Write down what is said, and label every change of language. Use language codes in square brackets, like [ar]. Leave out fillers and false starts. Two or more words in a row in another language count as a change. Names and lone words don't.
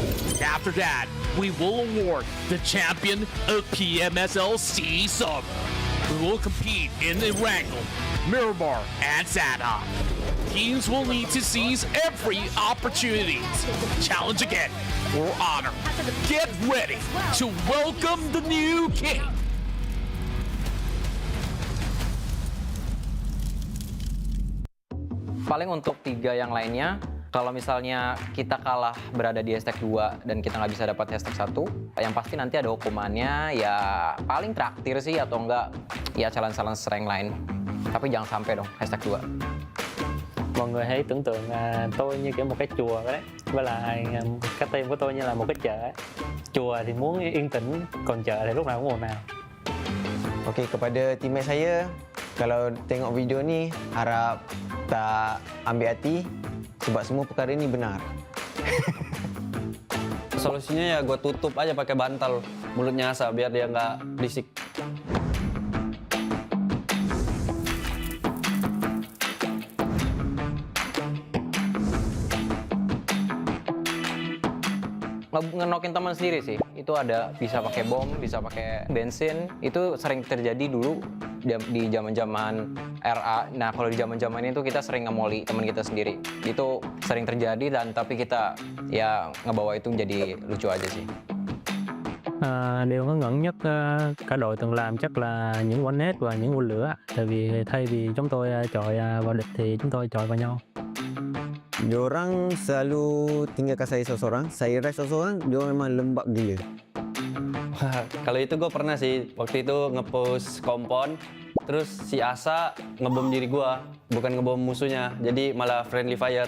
[en] After that, we will award the champion of PMSL SEA Summer. We will compete in Erangel, Miramar, and Sanhok. Teams will need to seize every opportunity. Challenge again for honor. Get ready to welcome the new king. [id] Paling untuk 3 yang lainnya, kalau misalnya kita kalah berada di hashtag 2 dan kita nggak bisa dapat hashtag 1, yang pasti nanti ada hukumannya, ya paling traktir sih atau enggak ya challenge-challenge rank lain. Tapi jangan sampai dong hashtag 2. [vi] Mọi người hãy tưởng tượng tôi như kiểu một cái chùa đấy, với lại cái team của tôi như là một cái chợ ấy. Chùa thì muốn yên tĩnh, còn chợ thì lúc nào cũng ồn ào. [ms] Okey, kepada teammate saya, kalau tengok video ni harap tak ambil hati sebab semua perkara ni benar. [id] Solusinya ya gue tutup aja pakai bantal mulutnya Asa biar dia nggak berisik. Ngenokin teman sendiri sih, itu ada bisa pakai bom, bisa pakai bensin, itu sering terjadi dulu di zaman-zaman RA. Nah kalau di zaman-zaman itu kita sering ngemoli teman kita sendiri, itu sering terjadi dan tapi kita ya ngebawa itu jadi lucu aja sih. [vi] Điều ngớ ngẩn nhất cả đội từng làm chắc là những quả nét và những quả lửa, tại vì thay vì chúng tôi chọi vào địch thì chúng tôi chọi vào nhau. [ms] Diorang selalu tinggalkan saya seorang-seorang, saya rest seorang-seorang, dia memang lembab gila. [id] Wah, kalau itu gue pernah sih, waktu itu nge-post kompon, terus si Asa ngebom diri gue, bukan ngebom musuhnya, jadi malah [en] friendly fire.